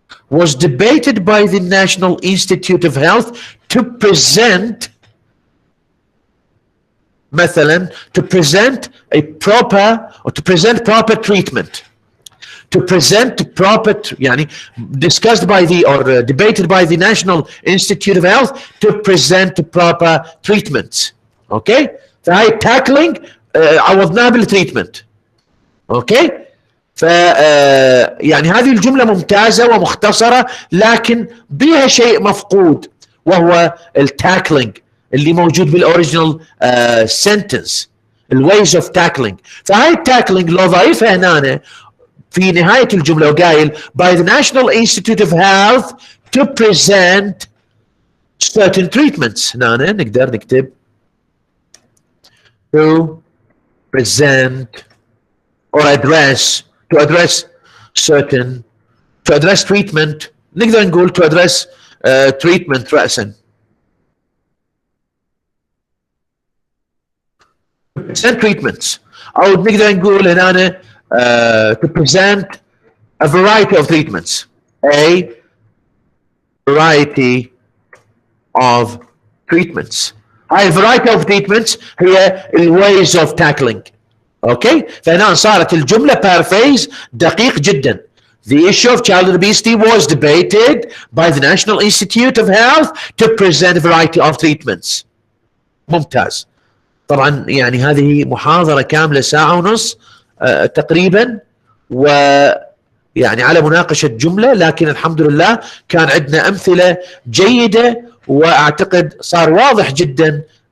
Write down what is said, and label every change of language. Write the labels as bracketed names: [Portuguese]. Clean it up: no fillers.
[English] was debated by the National Institute of Health to present مثلا to present a proper or to present proper treatment, to present proper يعني discussed by the or debated by the National Institute of Health to present proper treatments. [Arabic] اوكي فهاي tackling عوضناها بالتريتمنت. اوكي ف يعني هذه الجملة ممتازة ومختصرة لكن بها شيء مفقود وهو التاكلينج اللي موجود بالاوريجينال سنتنس، الويز اوف تاكلينج. فهاي التاكلينج لو ضايفها هنا في نهاية الجملة وقايل [English] by the National Institute of Health to present certain treatments، [Arabic] هنا نقدر نكتب [English] to present or address to address certain to address treatment، [Arabic] نقدر نقول [English] to address treatment رأسا. present treatments [Arabic] أو نقدر نقول هنا [English] to present a variety of treatments، a variety of treatments. هاي variety of treatments هي ال ways of tackling. [Arabic] اوكي فهنا صارت الجملة paraphrase دقيق جدا. [English] The issue of childhood obesity was debated by the National Institute of Health to present a variety of treatments. [Arabic] ممتاز. طبعا يعني هذه محاضرة كاملة ساعة ونص تقريبا ويعني على مناقشة جملة، لكن الحمد لله كان عندنا أمثلة جيدة وأعتقد صار واضح جدا